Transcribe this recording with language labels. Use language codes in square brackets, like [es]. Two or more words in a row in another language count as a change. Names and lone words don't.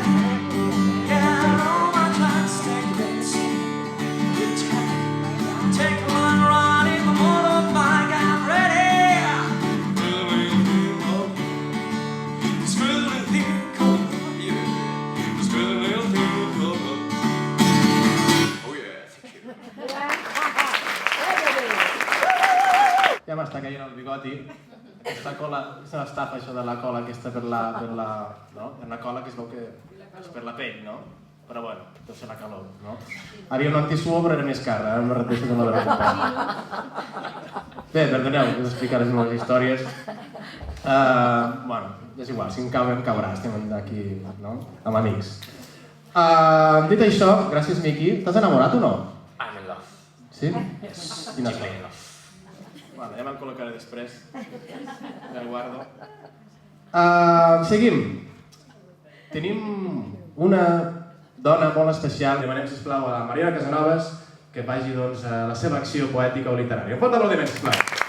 [en] yeah, all my time to take bets, good time, take one ride in the motorbike, I'm ready, it's really cool, yeah, it's really cool, oh yeah, thank you. [ca] Ja m'està caient el bigoti. Aquesta cola, és una estafa això de la cola aquesta per la... no? Hi ha una cola que es veu que és per la pell, no? Però bueno, deu ser la calor, no? Havia un antissuor però era més car, ara em reteixo que no l'he recuperat. Bé, perdoneu, us explicaré les meves històries. Bueno, és igual, si em cau, em caurà, estem aquí, no? Amb amics. Dit això, gràcies Miqui, t'has enamorat o no? [en] I'm in love. [ca] Sí? [en] Yes, [ca] Quina [en] deeply [ca] sort. [en] in love. [ca] Bueno, ja me'l col·locaré després. Me'l guardo. Seguim. Tenim una dona molt especial. Demanem, sisplau, a la Mariana Casanovas que faci doncs, la seva acció poètica o literària. Un fort aplaudiment, sisplau.